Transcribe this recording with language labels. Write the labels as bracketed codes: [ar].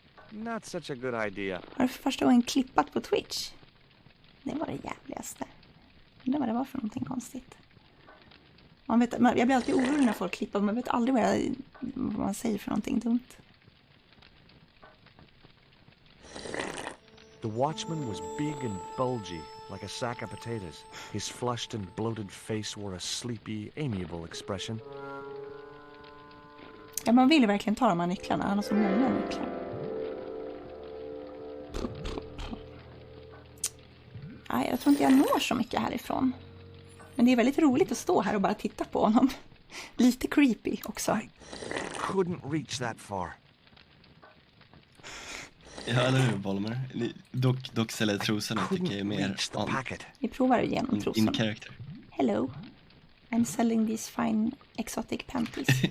[en] Not such a good idea. [sv] Har du för första gången klippat på Twitch? Det var det jävligaste. Det var det var för någonting konstigt. Jag blir alltid orolig när folk klippar. Man vet aldrig vad man säger för någonting dumt. [en] The watchman was big and bulgy, like a sack of potatoes. His flushed and bloated face wore a sleepy, amiable expression. [sv] Ja, man vill verkligen ta de här nycklarna. Han har så många nycklar. Nej, jag tror inte jag når så mycket härifrån. Men det är väldigt roligt att stå här och bara titta på honom. Lite creepy också. [en] I couldn't reach that far. [sv] Ja, eller hur, Bolmer? Dock säljer trosorna tycker jag är mer Vi provar igenom trosorna. [en] In character. Hello. I'm selling these fine exotic panties.